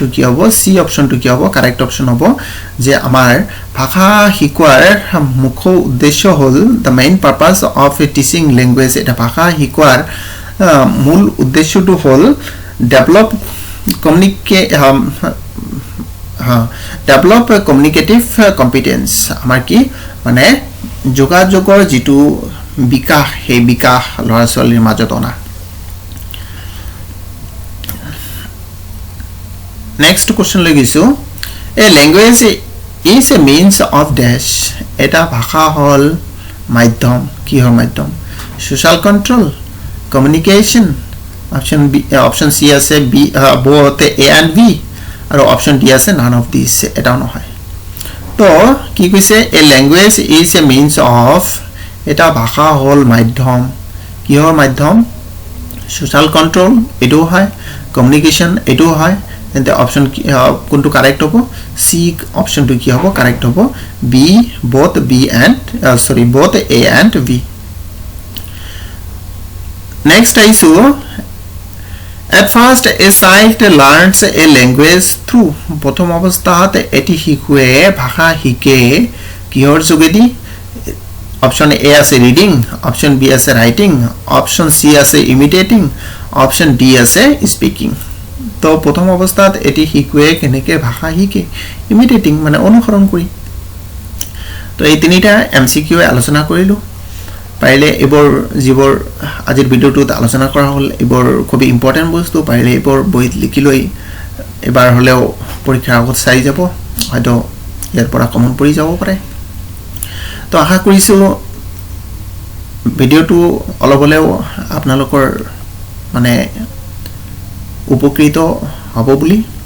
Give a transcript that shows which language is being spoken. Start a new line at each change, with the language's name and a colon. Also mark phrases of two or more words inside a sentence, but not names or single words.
Assamese: কি হ'ব সি অপচনটো কি হ'ব
English: correct option
Assamese: হ'ব যে আমাৰ ভাষা শিকোৱাৰ মুখ্য উদ্দেশ্য হ'ল
English: the main purpose of teaching language
Assamese: এটা ভাষা শিকোৱাৰ মূল উদ্দেশ্যটো হ'ল
English: develop communicative competence
Assamese: আমাৰ কি মানে যোগাযোগৰ যিটো বিকাশ সেই বিকাশ ল'ৰা ছোৱালীৰ মাজত অনা
English: next question
Assamese: লৈ গৈছো
English: a language is a means of dash
Assamese: এটা ভাষা হল মাধ্যম কিহৰ মাধ্যম সোশ্যাল
English: control communication option C
Assamese: আছে
English: বি both a and b
Assamese: আৰু
English: option D
Assamese: আছে
English: none of these
Assamese: এটাও নহয় তো কি কৈছে
English: a language is a means of
Assamese: এটা ভাষা হল মাধ্যম কিহৰ মাধ্যম
English: social control
Assamese: এটো হয় কমিউনিকেশন এটো হয় তেন্তে অপশন কোনটো কারেক্ট হ'ব সি অপশনটো কি হ'ব কারেক্ট হ'ব
English: B both a and b next আইছো at first a child learns a language through
Assamese: প্ৰথম অৱস্থাত এটি শিশুৱে ভাষা শিকে কিহৰ যোগেদি অপশন এ আছে
English: reading option B
Assamese: আছে
English: writing option C
Assamese: আছে
English: imitating option D
Assamese: আছে স্পিকিং তো প্ৰথম অৱস্থাত এটি শিশুৱে কেনেকৈ ভাষা শিকে ইমিটেটিং মানে অনুসৰণ কৰি তো এই তিনিটা এমসিকিউ আলোচনা কৰিলো পাৰিলে এবৰ যিবোৰ আজিৰ ভিডিওটোত আলোচনা কৰা হ'ল এবৰ খুব ইম্পৰ্টেন্ট বস্তু পাৰিলে এবৰ বহিত লিখি লৈ এবাৰ হলেও পৰীক্ষাৰ আগত চাই যাব হয়তো ইয়াৰ পৰা কমন পৰি যাব পাৰে তো আশা কৰিছো ভিডিওটো অলপ হলেও আপোনালোকৰ মানে উপকৃত হ'ব বুলি